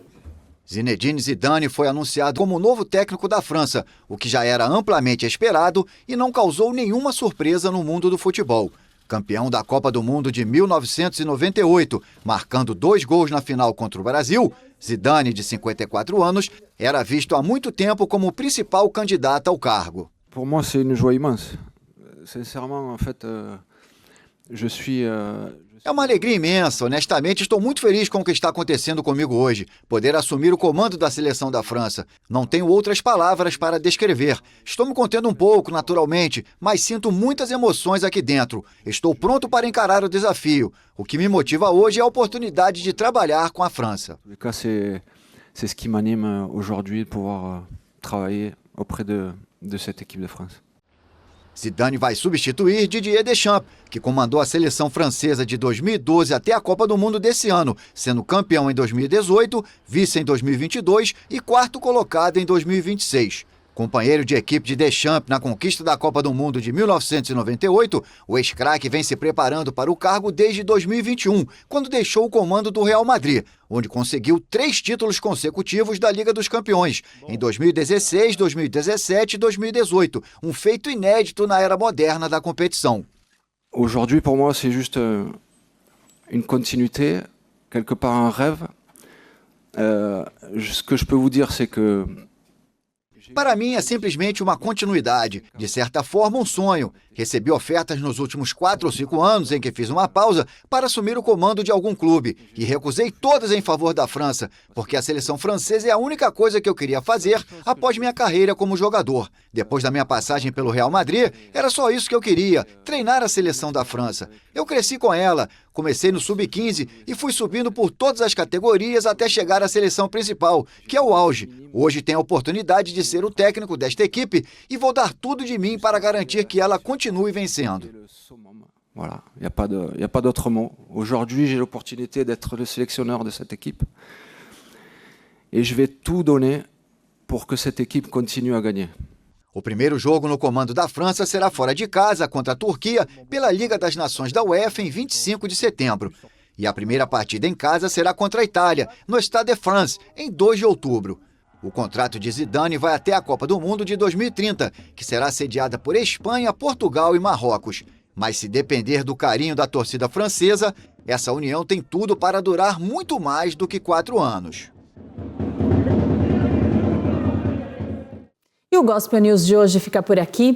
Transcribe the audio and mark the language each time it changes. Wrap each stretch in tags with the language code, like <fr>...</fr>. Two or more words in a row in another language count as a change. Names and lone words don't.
<pt>Zinedine Zidane foi anunciado como novo técnico da França, o que já era amplamente esperado e não causou nenhuma surpresa no mundo do futebol. Campeão da Copa do Mundo de 1998, marcando 2 gols na final contra o Brasil, Zidane, de 54 anos, era visto há muito tempo como o principal candidato ao cargo.</pt> <fr>Pour moi, c'est une joie immense. Sincèrement, en fait, je suis</fr> <pt>É uma alegria imensa. Honestamente, estou muito feliz com o que está acontecendo comigo hoje. Poder assumir o comando da seleção da França. Não tenho outras palavras para descrever. Estou me contendo um pouco, naturalmente, mas sinto muitas emoções aqui dentro. Estou pronto para encarar o desafio. O que me motiva hoje é a oportunidade de trabalhar com a França.</pt> <fr>C'est ce qui m'anime aujourd'hui de pouvoir travailler auprès de cette équipe de France.</fr> <pt>Zidane vai substituir Didier Deschamps, que comandou a seleção francesa de 2012 até a Copa do Mundo desse ano, sendo campeão em 2018, vice em 2022 e quarto colocado em 2026. Companheiro de equipe de Deschamps na conquista da Copa do Mundo de 1998, o ex-craque vem se preparando para o cargo desde 2021, quando deixou o comando do Real Madrid, onde conseguiu 3 títulos consecutivos da Liga dos Campeões, em 2016, 2017 e 2018, um feito inédito na era moderna da competição.</pt> <fr>Aujourd'hui, pour moi, c'est juste une continuité, quelque part un rêve. Ce que je peux vous dire, c'est que</fr> <pt>para mim é simplesmente uma continuidade, de certa forma um sonho. Recebi ofertas nos últimos 4 ou 5 anos em que fiz uma pausa para assumir o comando de algum clube e recusei todas em favor da França, porque a seleção francesa é a única coisa que eu queria fazer após minha carreira como jogador. Depois da minha passagem pelo Real Madrid, era só isso que eu queria, treinar a seleção da França. Eu cresci com ela, comecei no Sub-15 e fui subindo por todas as categorias até chegar à seleção principal, que é o auge. Hoje tenho a oportunidade de ser o técnico desta equipe e vou dar tudo de mim para garantir que ela continue vencendo.</pt> <fr>Voilà, il n'y a pas d'autre mot. Aujourd'hui, j'ai l'opportunité d'être le sélectionneur de cette équipe et je vais tout donner pour que cette équipe continue à gagner.</fr> <pt>O primeiro jogo no comando da França será fora de casa contra a Turquia pela Liga das Nações da UEFA em 25 de setembro. E a primeira partida em casa será contra a Itália, no Stade de France, em 2 de outubro. O contrato de Zidane vai até a Copa do Mundo de 2030, que será sediada por Espanha, Portugal e Marrocos. Mas se depender do carinho da torcida francesa, essa união tem tudo para durar muito mais do que 4 anos. E o Gospel News de hoje fica por aqui.</pt>